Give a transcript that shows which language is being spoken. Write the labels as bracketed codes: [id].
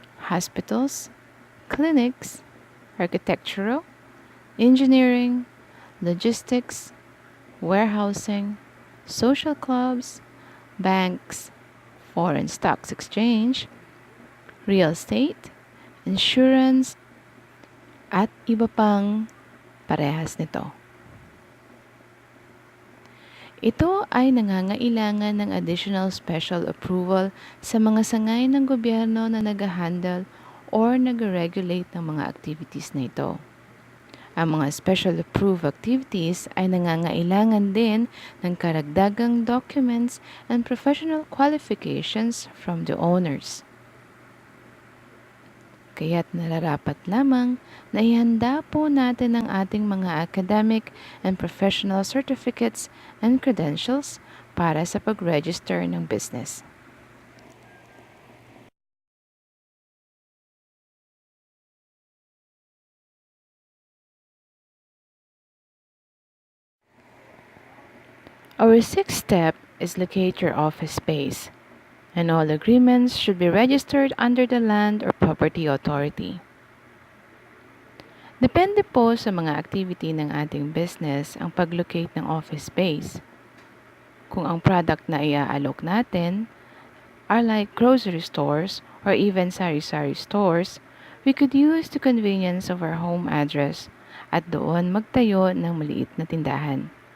[en] hospitals, clinics, architectural, engineering, logistics, warehousing, social clubs, banks, foreign stocks exchange, real estate, insurance, [tl] at iba pang parehas nito. Ito ay nangangailangan ng additional special approval sa mga sangay ng gobyerno na nag-handle or nag-regulate ng mga activities na ito. Ang mga special approved activities ay nangangailangan din ng karagdagang documents [en] and professional qualifications from the owners. [tl] Kaya't nararapat lamang na ihanda po natin ang ating mga [en] academic and professional certificates and credentials [tl] para sa pag-register ng business. [en] Our sixth step is locate your office space, and all agreements should be registered under the Land or Property Authority. [tl] Depende po sa mga activity ng ating business ang pag-locate ng office space. Kung ang product na i-aalok natin [en] are like grocery stores or even sari-sari stores, we could use the convenience of our home address [tl] at doon magtayo ng maliit na tindahan.